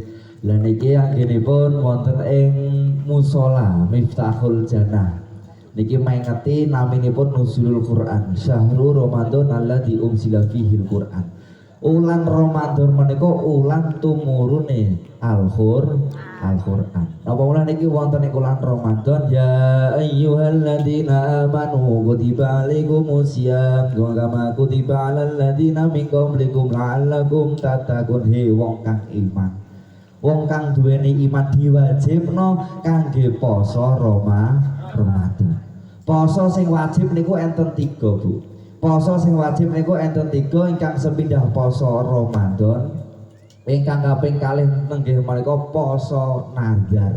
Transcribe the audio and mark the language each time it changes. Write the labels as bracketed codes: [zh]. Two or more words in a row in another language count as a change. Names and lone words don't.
[jv] Lah niki anggenipun wonten ing musala Miftahul Jannah. Niki mengeti naminipun nuzulul Quran. [ar] شهر رمضان الذي أنزل فيه القرآن. [jv] Ulan Ramadan menika ulan tumurune Al-Qur'an. Napa ulan niki wonten ing ulan Ramadan [ar] يا أيها الذين آمنوا كتب عليكم الصيام كما كتب على الذين من قبلكم لعلكم تتقون. [jv] He wong kang iman, wong kang duweni iman diwajibno kangge poso Ramadan. Poso sing wajib niku enten 3, Bu. Poso sing wajib niku enten 3 ingkang sepindah poso Ramadan. Ingkang kaping kalih nenggih menika poso nazar.